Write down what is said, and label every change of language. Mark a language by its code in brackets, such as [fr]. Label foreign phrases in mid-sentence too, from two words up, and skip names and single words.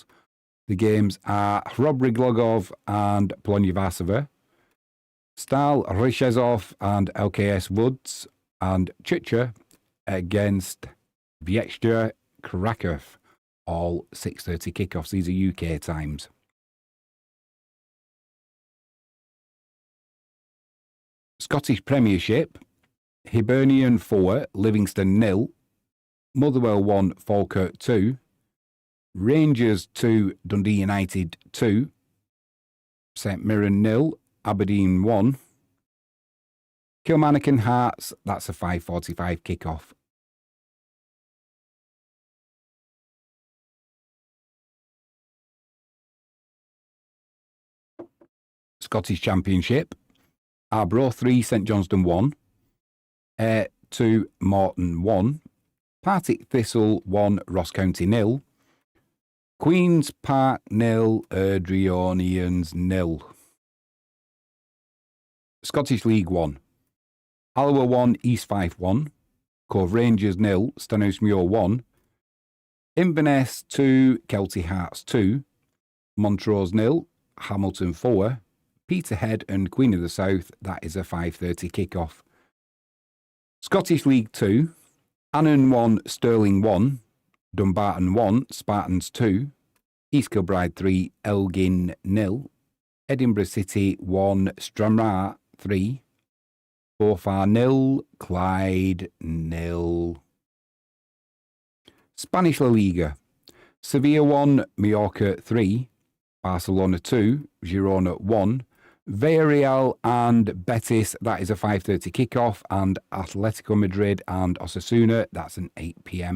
[en] The games are Hrobry Glogov and Polonia Varsova, Stal Ryszezov and LKS Woods, and Chicha against Wieczka Kraków. All 6:30 kickoffs. These are UK times. Scottish Premiership, Hibernian 4, Livingston 0, Motherwell 1, Falkirk 2, Rangers 2, Dundee United 2, St Mirren 0, Aberdeen 1, Kilmarnock and Hearts, that's a 5:45 kickoff. Scottish Championship, Arbroath 3, St Johnstone 1, Ayr 2, Morton 1, Partick Thistle 1, Ross County 0, Queen's Park 0, Erdrioneans 0. Scottish League 1, Alloa 1, East Fife 1, Cove Rangers 0, Stenhousemuir 1, Inverness 2, Kelty Hearts 2, Montrose 0, Hamilton 4, Peterhead and Queen of the South, that is a 5:30 kickoff. Scottish League 2, Annan 1, Stirling 1, Dumbarton 1, Spartans 2, East Kilbride 3, Elgin 0, Edinburgh City 1, Stranraer 3, Forfar 0, Clyde 0. Spanish La Liga, Sevilla 1, Mallorca 3, Barcelona 2, Girona 1, Villarreal and Betis, that is a 5:30 kickoff, and Atletico Madrid and Osasuna, that's an 8 p.m.